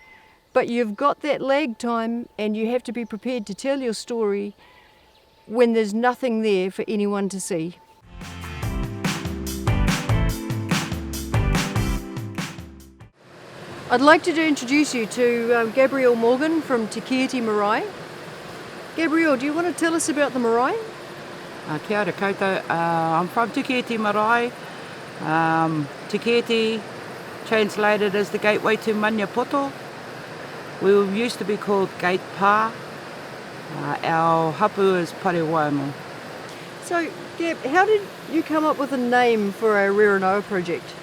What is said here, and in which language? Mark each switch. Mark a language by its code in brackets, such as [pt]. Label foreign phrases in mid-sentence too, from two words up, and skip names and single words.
[en] But you've got that lag time and you have to be prepared to tell your story when there's nothing there for anyone to see. I'd like to introduce you to Gabriel Morgan from Te Kieti Marae. Gabriel, do you want to tell us about the marae? [mi] Kia ora koutou. [en] I'm from Te Kieti Marae. Te Kieti, translated as the gateway to Maniapoto. We used to be called Gate Pa. Our hapu is Parewaimo. So, Gab, how did you come up with a name for our Reranoa project?